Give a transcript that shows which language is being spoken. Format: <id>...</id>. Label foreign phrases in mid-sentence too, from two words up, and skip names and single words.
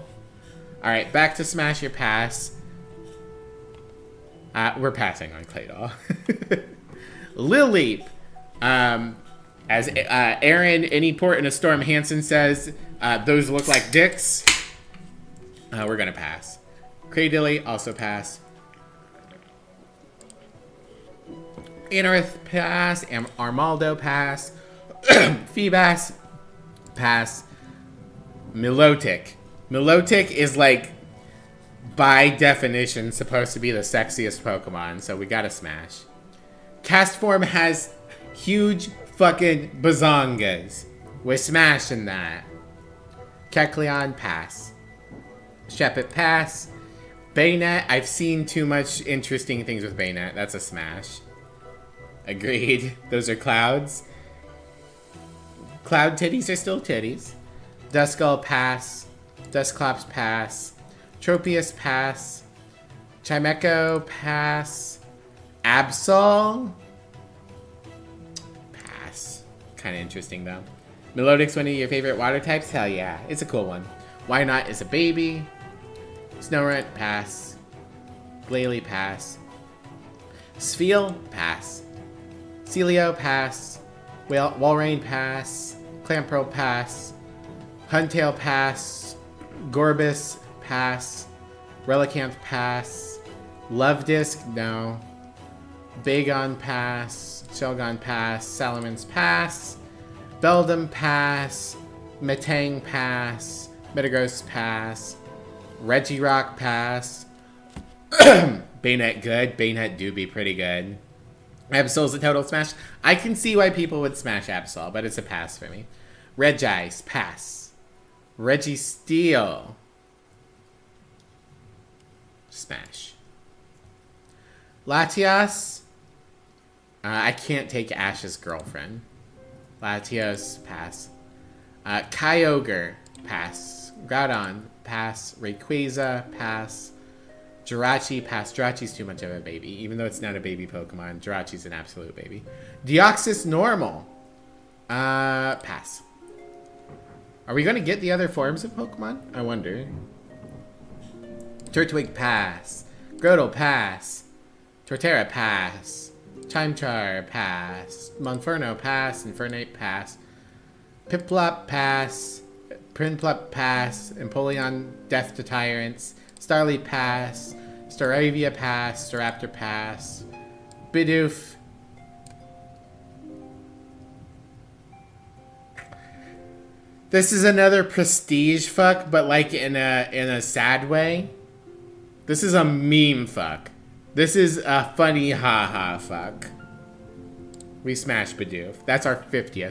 <en>Alright, back to Smash Your Pass. We're passing on Clay Doll. Lil Leap. As Aaron, Any Port in a Storm Hansen says, those look like dicks. We're gonna pass. Cradilly, also pass. Anorith, pass. Armaldo, pass. Feebas, pass. Milotic. Milotic is like, by definition, supposed to be the sexiest Pokemon, so we gotta smash. Castform has huge fucking bazongas. We're smashing that. Kecleon, pass. Shepet, pass. Bayonet, I've seen too much interesting things with Bayonet. That's a smash. Agreed. Those are clouds. Cloud titties are still titties. Duskull, pass. Dusclops, pass. Tropius, pass. Chimecho, pass. Absol, pass. Kind of interesting though. Melodic's one of your favorite water types? Hell yeah, it's a cool one. Why Not is a baby. Snorunt, pass. Glalie, pass. Spheal, pass. Celio, pass. Walrein, pass. Clamperl, pass. Huntail, pass. Gorbis, pass. Relicanth, pass. Love Disc, no. Bagon, pass. Shelgon, pass. Salamence, pass. Beldum, pass. Metang, pass. Metagross, pass. Regirock, pass. Bayonet, good. Bayonet do be pretty good. Absol's a total smash. I can see why people would smash Absol, but it's a pass for me. Regice, pass. Registeel, smash. Latias. I can't take Ash's girlfriend. Latios, pass. Kyogre, pass. Groudon, pass. Rayquaza, pass. Jirachi, pass. Jirachi's too much of a baby. Even though it's not a baby Pokemon, Jirachi's an absolute baby. Deoxys, normal. Pass. Are we going to get the other forms of Pokemon? I wonder. Turtwig, pass. Grotle, pass. Torterra, pass. Chimchar, pass. Monferno, pass. Infernape, pass. Piplup, pass. Prinplup, pass. Empoleon, death to tyrants. Starly, pass. Staravia, pass. Staraptor, pass. Bidoof. This is another prestige fuck, but like in a sad way. This is a meme fuck. This is a funny haha fuck. We smashed Bidoof. That's our 50th.</en>